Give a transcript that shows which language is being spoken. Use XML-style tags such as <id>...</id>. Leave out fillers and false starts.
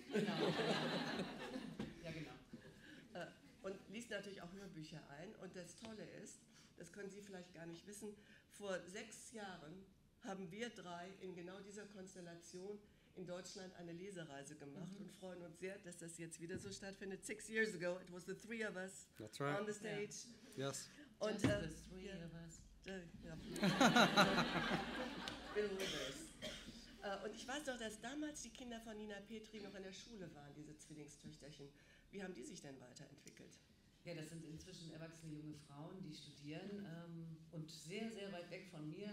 <de>Genau. Ja, genau. Und liest natürlich auch Hörbücher ein. Und das Tolle ist, das können Sie vielleicht gar nicht wissen, vor 6 Jahren haben wir 3 in genau dieser Konstellation in Deutschland eine Lesereise gemacht und freuen uns sehr, dass das jetzt wieder so stattfindet.</de> <en>6 years ago, it was the 3 of us on the stage. Yeah. Yes.</en> <de>Und,</de> <en>Just the 3 of us.</en> <de>Und ich weiß noch, dass damals die Kinder von Nina Petri noch in der Schule waren, diese Zwillingstöchterchen. Wie haben die sich denn weiterentwickelt? Ja, das sind inzwischen erwachsene junge Frauen, die studieren und sehr, sehr weit weg von mir.</de>